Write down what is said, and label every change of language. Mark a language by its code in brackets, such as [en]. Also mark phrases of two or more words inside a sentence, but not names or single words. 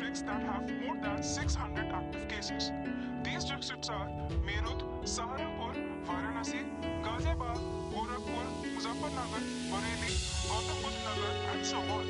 [en] that have more than 600 active cases. These districts are Meerut, Saharanpur, Varanasi, Ghaziabad, Gorakhpur, Muzaffarnagar, Bareilly, Gautam Budh Nagar, and so on.